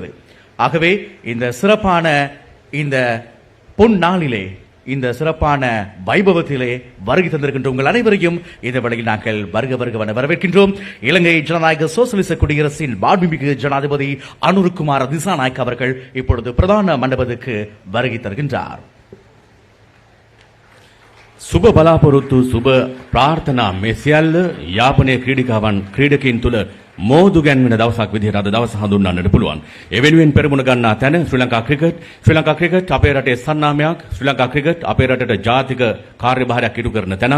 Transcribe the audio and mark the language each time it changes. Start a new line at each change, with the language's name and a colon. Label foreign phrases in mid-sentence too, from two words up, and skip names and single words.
Tamil: ஆகவே இந்த சிறப்பான இந்த பொன் நாளிலே இந்த சிறப்பான வைபவத்திலே வருகை தந்திருக்கின்ற உங்கள் அனைவரையும் இந்த வேளையில் நாங்கள் வருக வருகவென வரவேற்கின்றோம். இலங்கை ஜனநாயக சோசலிச குடியரசின் மாண்புமிகு ஜனாதிபதி அனுருகுமார திசாநாயக்க அவர்கள் இப்பொழுது பிரதான மண்டபத்துக்கு வருகை தருகின்றார்.
Sinhala: සුබ බලාපොරොත්තු සුබ ප්‍රාර්ථනා මේ සියල්ල යාපනයේ ක්‍රීඩිකාවන් ක්‍රීඩකයින් තුළ මෝදු ගැන්වෙන දවසක් විදිහට අද දවස හඳුන්වන්නට පුළුවන්. ඒ වෙනුවෙන් පෙරමුණ ගන්නා තැන ශ්‍රී ලංකා ක්‍රිකට් අපේ රටේ සන්නාමයක්, ශ්‍රී ලංකා ක්‍රිකට් අපේ රටට ජාතික කාර්යභාරයක් ඉටු කරන තැනක්.